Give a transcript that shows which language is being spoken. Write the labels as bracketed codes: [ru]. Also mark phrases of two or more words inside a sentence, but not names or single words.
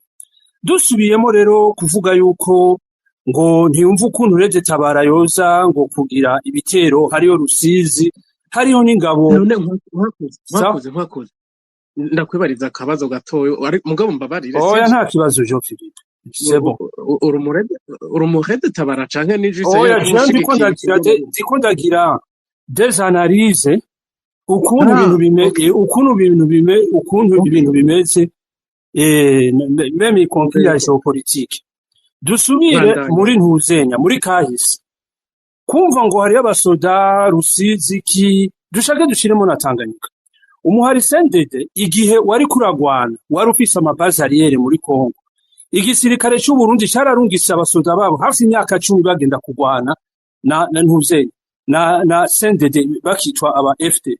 [rn] Dusubiyemo rero kuvuga yuko ngo ntiyumva ukuntu Red Tabara yoza ngo kugira ibitero, hariyo Rusizi, hariyo n'ingabo. None Nkakuze ndakwibariza akabazo gatoyo, mugabo mbabarire. Oya, nta kibazo Jo Philippe, [fr] c'est bon. [rn] Red Tabara canke n'ijise? Oya, ndiko ndagira [fr] des analyses [rn] ukuntu ibintu bimeze, [fr] même y compris la géopolitique. [rn] Dusubire muri ntuzenya muri kahise, kumva ngo hari abasoda Rusizi ki dushake dushiremo na Tanganyika. Umuhari CNDD igihe wari kuragwana wari ufise amabaze arriere muri Kongo, igisirikare cy'u Burundi cyararungise abasoda babo hafi imyaka 10 bagenda kugwana na ntuzenya na CNDD bakitwa aba FDD.